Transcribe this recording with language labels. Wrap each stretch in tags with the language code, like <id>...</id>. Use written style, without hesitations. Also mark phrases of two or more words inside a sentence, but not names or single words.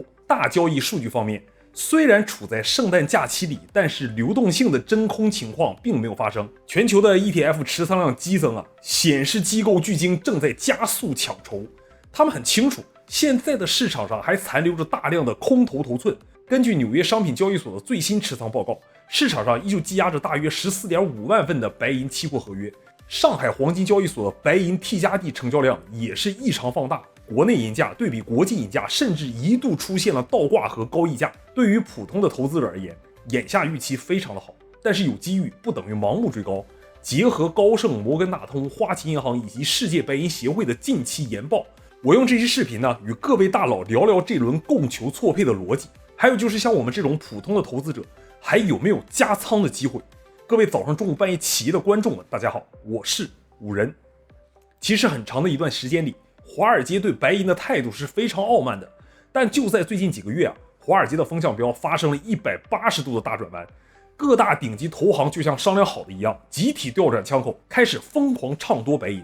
<zh>大交易數據方面，雖然處在聖誕假期裡，但是流動性的真空情況並沒有發生。全球的 ETF 持倉量激增顯示機構巨鲸正在加速搶籌。他們很清楚，現在的市场上還殘留着大量的空頭頭寸。根據紐約商品交易所的最新持倉報告，市场上依舊積壓着大約 14.5 萬份的白银期貨合約。上海黄金交易所的白银 T 加 D 成交量也是異常放大，国内银價对比国际银價甚至一度出现了倒挂和高溢价。对于普通的投资者而言，眼下预期非常的好，但是有机遇不等于盲目追高。结合高盛、摩根大通、花旗银行以及世界白银協會的近期研報，我用這期視頻呢，與各位大佬聊聊這輪供求錯配的邏輯，還有就是像我們這種普通的投資者，還有沒有加倉的機會？各位早上、中午、半夜起夜的觀眾們，大家好，我是五人。其實很長的一段時間裡，華爾街對白银的態度是非常傲慢的，但就在最近幾個月華爾街的風向標發生了180度的大轉彎，各大頂級投行就像商量好的一樣，集體調轉槍口，開始瘋狂唱多白銀。</zh>